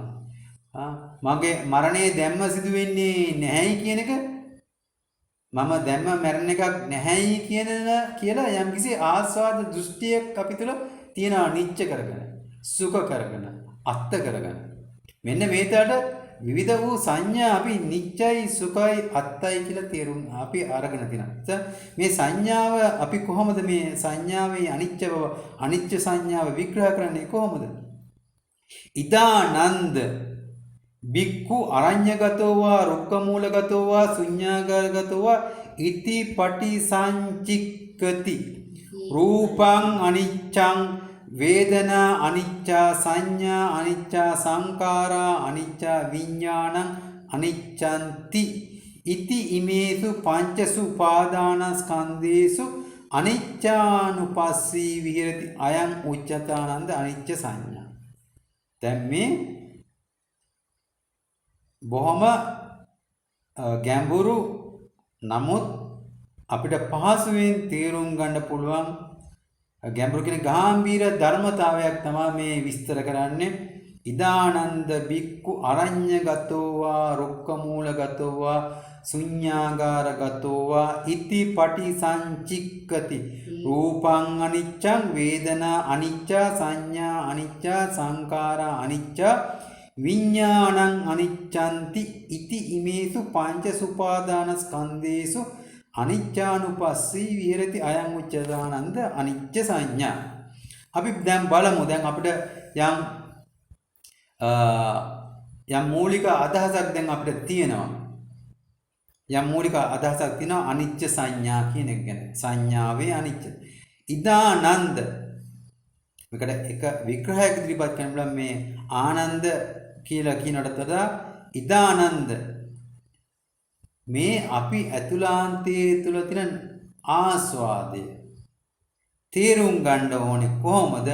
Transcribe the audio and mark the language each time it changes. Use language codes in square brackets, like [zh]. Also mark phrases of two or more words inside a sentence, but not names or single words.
[si] මගේ මරණය දැම්ම සිදු වෙන්නේ නැහැයි කියන එක මම දැම්ම මැරෙන එකක් නැහැයි කියලා යම්කිසි ආස්වාද දෘෂ්ටියක් අපි තුළ තියනවා නිච්ච කරගෙන සුඛ කරගෙන අත්ත කරගෙන මෙන්න මේතට විවිධ වූ සංඥා අපි නිච්චයි සුඛයි අත්තයි කියලා තේරුම් අපි අරගෙන තිනවා. මේ සංඥාව අපි කොහොමද මේ සංඥාවේ අනිච්ච බව අනිච්ච සංඥාව විග්‍රහ කරන්නේ කොහොමද? [pi] ඉදානන්ද බික්ඛු අරඤ්‍යගතෝවා රුක්කමූලගතෝවා ශුඤ්ඤාගාරගතෝවා ඉති පටිසංචික්කති රූපං අනිච්ඡං වේදනා අනිච්චා සංඥා අනිච්චා සංකාරා අනිච්චා විඥානං අනිච්ඡන්ති ඉති ඉමේසු පංචසු උපාදානස්කන්ධේසු අනිච්චානුපස්සී විහෙරති අයං උච්චතානන්ද අනිච්ච සංඥා. [si] දැන් මේ බොහොම ගැඹුරු නමුත් අපිට පහසුවෙන් තේරුම් ගන්න පුළුවන් ගැඹුරු කියන ගාම්භීර ධර්මතාවයක් තමයි මේ විස්තර කරන්නේ. [pi] ඉදානන්ද බික්ඛු අරඤ්‍යගතෝවා රුක්කමූලගතෝවා ශුඤ්ඤාගාරගතෝවා ඉති පටිසංචික්කති රූපං අනිච්ඡං වේදනා අනිච්චා සංඥා අනිච්චා සංකාරා අනිච්චා විඥානං අනිච්ඡන්ති ඉති ඉමේසු පංච සුපාදානස්කන්ධේසු අනිච්චානුපස්සී විහෙරති අයං උච්චදානන්ද අනිච්ච සංඥා. [si] අපි දැන් බලමු දැන් අපිට යම් මූලික අදහසක් දැන් අපිට තියෙනවා. යම් මූලික අදහසක් තියෙනවා අනිච්ච සංඥා කියන එක ගැන. සංඥාවේ අනිච්ච. ඉදානන්ද මේකට එක විග්‍රහයක් ඉදිරිපත් කරනවා මේ ආනන්ද කියලා කියනකට වඩා ඉදානන්ද මේ අපි ඇතුළාන්තයේ තුල තියෙන ආස්වාදය තේරුම් ගන්න ඕනේ කොහොමද?